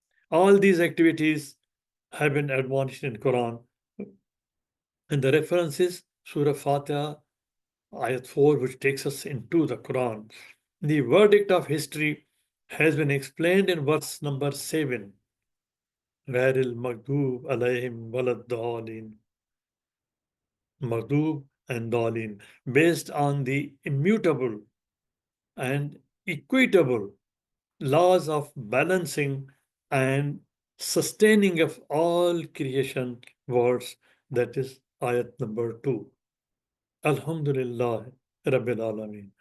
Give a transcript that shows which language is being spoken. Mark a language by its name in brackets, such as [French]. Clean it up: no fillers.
[English] All these activities have been admonished in Quran. And the reference is Surah Fatiha, Ayat 4, which takes us into the Quran. The verdict of history has been explained in verse number 7. [Arabic] غير المغضوب عليهم ولا الضالين. [English] Maghdub and Dalin, based on the immutable and equitable laws of balancing and sustaining of all creation words. That is ayat number 2. [Arabic] Alhamdulillah Rabbil Alameen.